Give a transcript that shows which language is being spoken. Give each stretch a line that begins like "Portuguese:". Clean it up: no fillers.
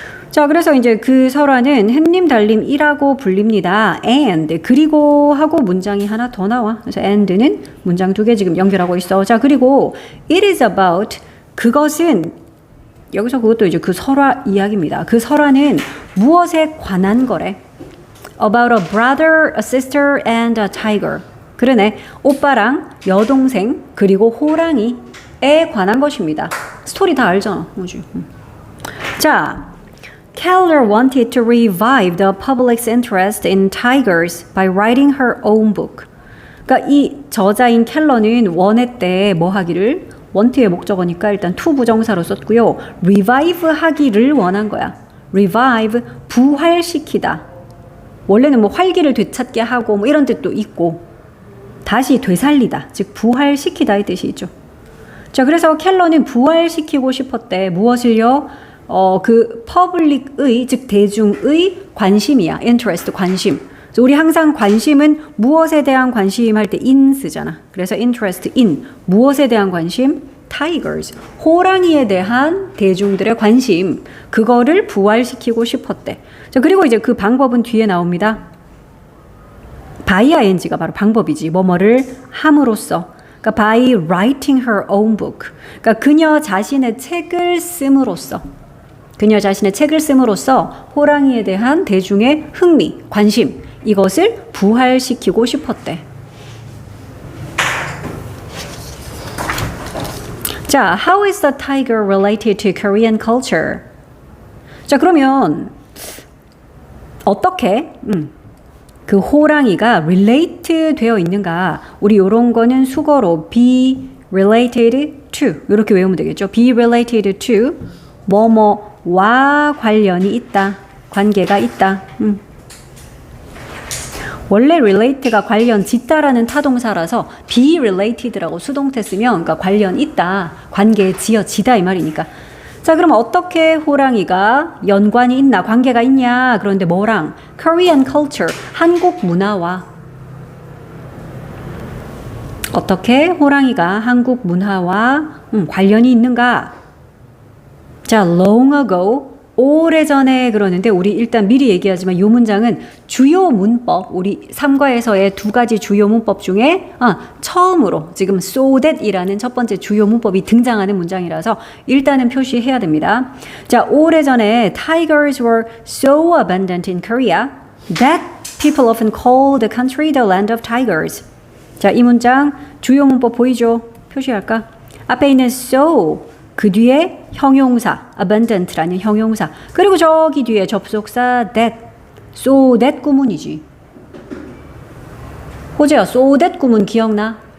Korean: 자, 그래서 이제 그 설화는 햇님, 달님이라고 불립니다. and, 그리고 하고 문장이 하나 더 나와. 그래서 and는 문장 2개 지금 연결하고 있어. 자, 그리고
English: it is about,
Korean: 그것은, 여기서 그것도 이제 그 설화 이야기입니다. 그 설화는 무엇에 관한 거래?
English: About a brother, a sister, and a tiger.
Korean: 그러네. 오빠랑 여동생, 그리고 호랑이에 관한 것입니다. 스토리 다 알잖아. 뭐지?
English: 자, Keller wanted to revive the public's interest in tigers by writing her own book.
Korean: 그러니까 이 저자인 켈러는 원했대 뭐 하기를? want의 목적어니까 일단 to 부정사로 썼고요. revive 하기를 원한 거야. revive, 부활시키다. 원래는 뭐 활기를 되찾게 하고 뭐 이런 뜻도 있고 다시 되살리다, 즉 부활시키다의 뜻이 있죠. 자, 그래서 켈러는 부활시키고 싶었대. 무엇을요? 그 퍼블릭의, 즉 대중의 관심이야. interest, 관심. 그래서 우리 항상 관심은 무엇에 대한 관심 할 때 in 쓰잖아. 그래서 interest in, 무엇에 대한 관심? tigers, 호랑이에 대한 대중들의 관심. 그거를 부활시키고 싶었대. 자, 그리고 이제 그 방법은 뒤에 나옵니다. by ing가 바로 방법이지. 뭐뭐를 함으로써. 그러니까
English: by writing her own book.
Korean: 그러니까 그녀 자신의 책을 씀으로써. 그녀 자신의 책을 씀으로써 호랑이에 대한 대중의 흥미, 관심, 이것을 부활시키고 싶었대.
English: 자, how is the tiger related to Korean culture?
Korean: 자, 그러면 어떻게 그 호랑이가 relate 되어 있는가? 우리 이런 거는 수거로 be related to 이렇게 외우면 되겠죠. be related to 뭐뭐와 관련이 있다. 관계가 있다. 원래 relate가 관련 짓다라는 타동사라서 be related라고 수동태 쓰면 그러니까 관련 있다. 관계에 지어지다 이 말이니까. 자, 그럼 어떻게 호랑이가 연관이 있나, 관계가 있냐? 그런데 뭐랑?
English: Korean culture,
Korean: 한국 문화와 어떻게 호랑이가 한국 문화와 관련이 있는가? 자,
English: long ago,
Korean: 오래전에 그러는데 우리 일단 미리 얘기하지만 이 문장은 주요 문법, 우리 3과에서의 두 가지 주요 문법 중에 처음으로 지금 so that이라는 첫 번째 주요 문법이 등장하는 문장이라서 일단은 표시해야 됩니다. 자, 오래전에
English: tigers were so abundant in Korea that people often call the country the land of tigers.
Korean: 자, 이 문장 주요 문법 보이죠? 표시할까? 앞에 있는 so, 그 뒤에 형용사, abundant라는 형용사, 그리고 저기 뒤에 접속사 that, so that 구문이지. 호재야, so that 구문 기억나?